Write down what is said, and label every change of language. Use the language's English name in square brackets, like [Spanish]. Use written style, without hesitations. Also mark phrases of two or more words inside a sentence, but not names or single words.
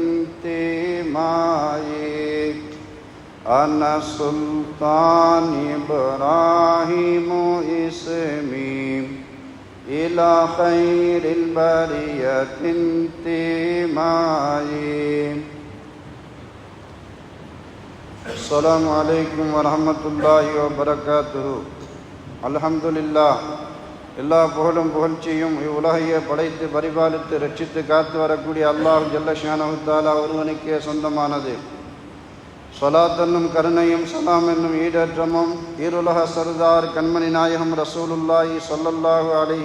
[Arabic] انتمائي أنا السلطان إبراهيم اسمي إلى خير البرية انتمائي السلام عليكم ورحمة الله وبركاته الحمد لله [Tamil] எல்லா புகழும் புகழ்ச்சியும் இவ்வுலகையே படைத்து பரிபாலித்து ரட்சித்து காத்து வரக்கூடிய அல்லாஹ் [Arabic] جل شأنه تعالى [Tamil] ஒருவனுக்கே சொந்தமானது. ஸலாத் என்னும் கருணையும் சலாம் என்னும் ஈடேற்றமும் ஈருலக சர்தார் கண்மணி நாயகம் [Arabic] رسول الله صلى الله عليه